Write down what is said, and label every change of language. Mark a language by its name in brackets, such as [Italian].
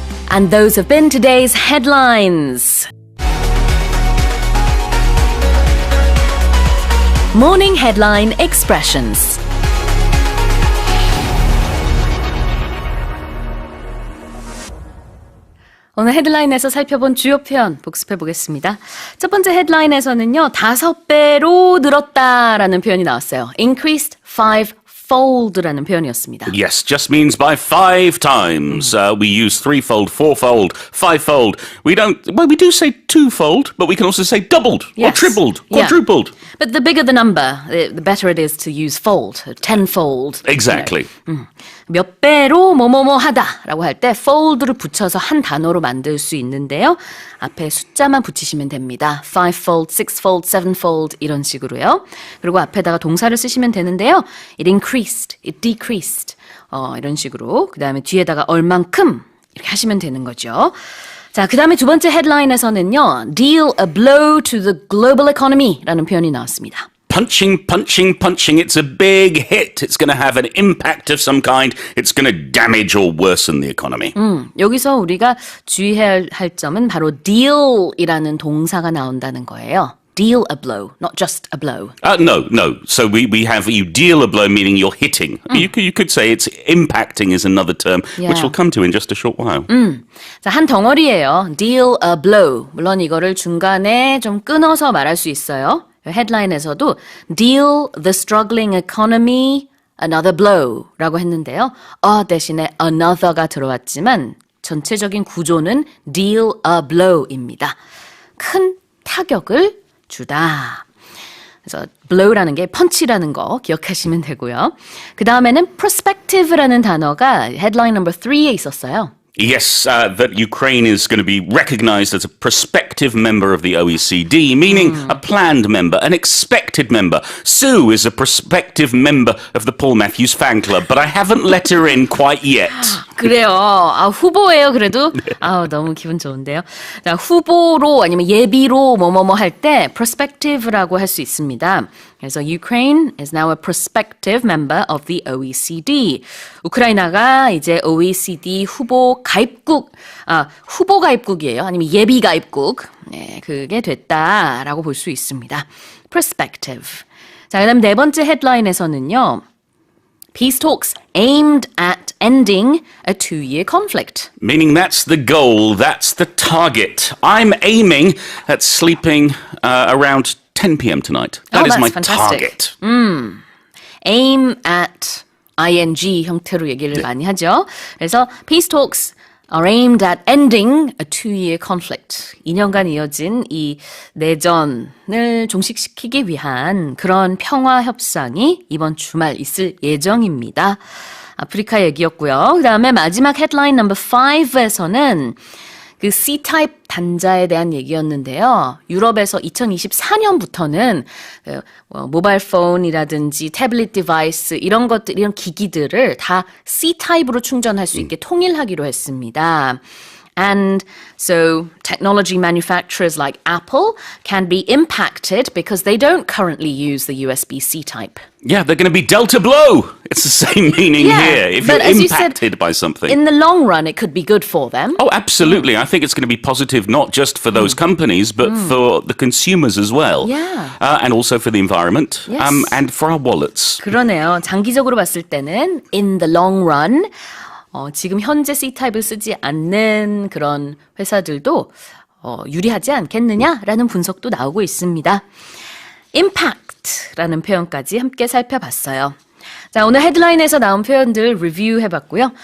[English] And those have been today's headlines. Morning Headline Expressions. [Korean] 오늘 헤드라인에서 살펴본 주요 표현 복습해 보겠습니다. 첫 번째 헤드라인에서는요, 5배로 늘었다라는 표현이 나왔어요. [English] Increased fivefold [Korean] 라는 표현이었습니다. [English] Yes, just means by 5 times. We use 3-fold, 4-fold, 5-fold. We do say 2-fold, but we can also say doubled or Yes. tripled, Yeah. quadrupled. But the bigger the number, the better it is to use fold, tenfold. Exactly. [Korean] 몇 배로 뭐뭐뭐 하다라고 할 때 fold를 붙여서 한 단어로 만들 수 있는데요. 앞에 숫자만 붙이시면 됩니다. [English] 5-fold, 6-fold, 7-fold [Korean] 이런 식으로요. 그리고 앞에다가 동사를 쓰시면 되는데요. [English] It increased, it decreased [Korean] 이런 식으로. 그 다음에 뒤에다가 얼만큼 이렇게 하시면 되는 거죠. 자, 그 다음에 두 번째 헤드라인에서는요. [English] Deal a blow to the global economy [Korean] 라는 표현이 나왔습니다. [English] Punching. It's a big hit. It's going to have an impact of some kind. It's going to damage or worsen the economy. [Korean] 여기서 우리가 주의해야 할 점은 바로 deal이라는 동사가 나온다는 거예요. [English] Deal a blow, not just a blow. No. So we have you deal a blow, meaning you're hitting. You could say it's impacting is another term, which we'll come to in just a short while. [Korean] 자, 한 덩어리예요. [English] Deal a blow. [Korean] 물론 이거를 중간에 좀 끊어서 말할 수 있어요. 헤드라인에서도 [English] Deal the struggling economy another blow [Korean] 라고 했는데요. 대신에 another가 들어왔지만 전체적인 구조는 [English] Deal a blow [Korean] 입니다. 큰 타격을 주다. 그래서 blow라는 게 펀치라는 거 기억하시면 되고요. 그 다음에는 perspective라는 단어가 헤드라인 넘버 3에 있었어요. [English] Yes, that Ukraine is going to be recognized as a prospective member of the OECD, meaning a planned member, an expected member. Sue is a prospective member of the Paul Matthews fan club, but I haven't let her in quite yet. [Korean] 그래요. 후보예요, 그래도. 너무 기분 좋은데요. 자, 후보로 아니면 예비로 뭐뭐뭐 할 때 prospective라고 할 수 있습니다. 그래서 [English] Ukraine is now a prospective member of the OECD. [Korean] 우크라이나가 이제 OECD 후보 가입국, 후보 가입국이에요. 아니면 예비 가입국. 네, 그게 됐다라고 볼 수 있습니다. [English] Prospective. [Korean] 자, 그다음 네 번째 헤드라인에서는요. [English] Peace talks aimed at ending a 2-year conflict. Meaning that's the goal, that's the target. I'm aiming at sleeping around 10 p.m. tonight. That is my fantastic. target. Aim at ing [Korean] 형태로 얘기를 많이 하죠. 그래서 [English] peace talks are aimed at ending a 2-year conflict. [Korean] 2년간 이어진 이 내전을 종식시키기 위한 그런 평화 협상이 이번 주말 있을 예정입니다. 아프리카 얘기였고요. 그 다음에 마지막 헤드라인 넘버 5에서는 그 C-타입 단자에 대한 얘기였는데요. 유럽에서 2024년부터는 모바일 폰이라든지 태블릿 디바이스 이런 것들, 이런 기기들을 다 C-타입으로 충전할 수 있게 통일하기로 했습니다. [English] And so technology manufacturers like Apple can be impacted because they don't currently use the USB-C type. Yeah, they're going to be dealt a blow. It's the same meaning Yeah, here. If but you're as you said, impacted by something. In the long run, it could be good for them. Oh, absolutely. I think it's going to be positive not just for those companies, but for the consumers as well. Yeah. And also for the environment Yes. and for our wallets. [Korean] 그러네요. 장기적으로 봤을 때는 [English] in the long run, [Korean] 지금 현재 C-타입을 쓰지 않는 그런 회사들도 유리하지 않겠느냐라는 분석도 나오고 있습니다. impact라는 표현까지 함께 살펴봤어요. 자, 오늘 헤드라인에서 나온 표현들 리뷰해봤고요.